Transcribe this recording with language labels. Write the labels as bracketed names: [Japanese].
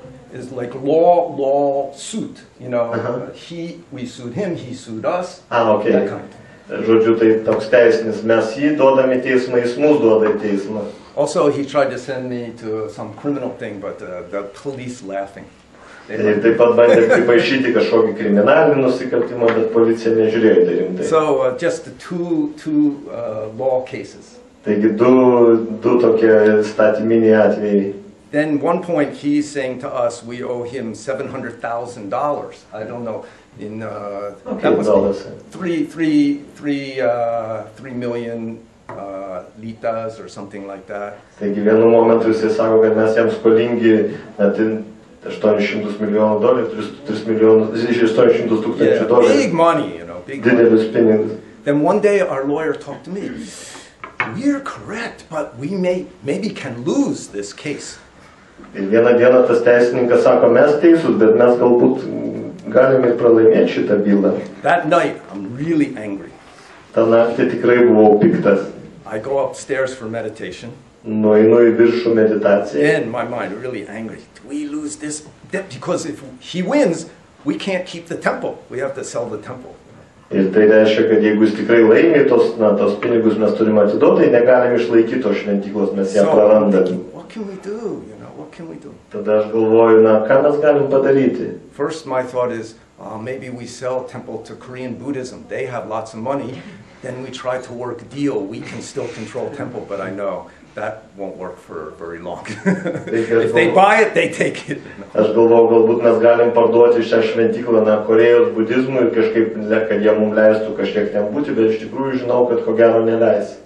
[English] Is like law suit, you know. We sued him, he sued us. Okay. That kind. [Lithuanian] Žodžiu, tai toks teisinis. Mes jį duodame teismą, jis mus duoda į teismą. [English] Also, he tried to send me to some criminal thing, but the police laughing. [Lithuanian] Ir taip pat bandė pripaišyti kažkokį kriminalinį nusikaltimą, bet policija nežiūrėjo tai rimtai. [English] So just two law cases. [Lithuanian] Taigi du tokie statyminiai atvejai. [English] Then one point he's saying to us we owe him $700,000. I don't know in that was $3 million litas or something like that. [Lithuanian] Taigi vienu momentu jisai sako, kad mes jam skolingi net $800 million, 3 milijonus, 800 tūkstančių dolerių. [English] Big money, you know, big money. [Lithuanian] Didelius pinigus. [English] Then one day our lawyer talked to me. We're correct, but we maybe can lose this case. [Lithuanian] Ir vieną dieną tas teisininkas sako, mes teisūs, bet mes galbūt galime ir pralaimėti šitą bylą. [English] That night, I'm really angry. [Lithuanian] Ta naktį tikrai buvau piktas. [English] I go upstairs for meditation. [Lithuanian] Nueinu į viršų meditaciją. [English] In my mind, really angry. Do we lose this? Because if he wins, we can't keep the temple. We have to sell the temple. [Lithuanian] Ir tai reiškia, kad jeigu jis tikrai laimi tos pinigus mes turime atiduoti, tai negalim išlaikyti tos šventyklos, mes ją prarandame. [English] What can we do? You know, what can we do? [Lithuanian] Tada aš galvoju, ką mes galim padaryti? [English] First, my thought is, maybe we sell temple to Korean Buddhism. They have lots of money. Then we try to work a deal. We can still control temple, but I know that won't work for very long. If they buy it, they take it. [Lithuanian] Aš galvoju, galbūt mes galim parduoti šią šventyklą Korėjos budizmui ir kažkaip, kad jie mums leistų kažkiek ten būti, bet iš tikrųjų žinau, kad ko gero neleis.